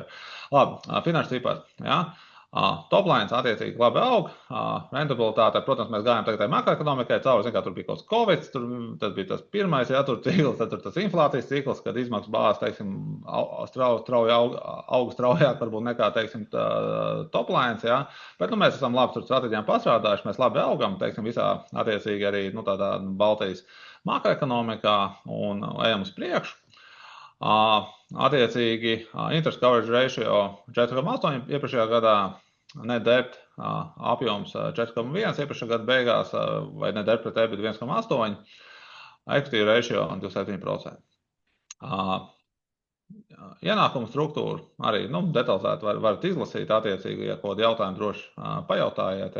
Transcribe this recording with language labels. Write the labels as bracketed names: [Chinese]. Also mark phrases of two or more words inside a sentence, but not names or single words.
[Latvian] Labi, finanšu cipars, Toplines attiecīgi labi aug, rentabilitāte, protams, mēs gājām tagad makroekonomikai cauri, tur bija kaut kas Covid, tas bija tas pirmais, tur cikls, tad tur tas inflācijas cikls, kad izmaksas bāzes, teiksim, strauji aug straujāk, varbūt nekā, teiksim, Toplines, bet, mēs esam labi tur strateģijām pastrādājuši, mēs labi augam, teiksim, visā attiecīgi arī, tādā Baltijas makroekonomikā un ejam uz priekšu. Attiecīgi, [English] interest coverage ratio 4,8 [Latvian] iepriekšējā gadā, [English] net debt [Latvian] apjoms 4,1 iepriekšējā gada beigās, vai [English] net debt pret EBITDA 1,8, equity ratio 27%. [Latvian] Ienākumu struktūru arī detalizēti varat izlasīt, attiecīgi, ja kādu jautājumu droši pajautājiet.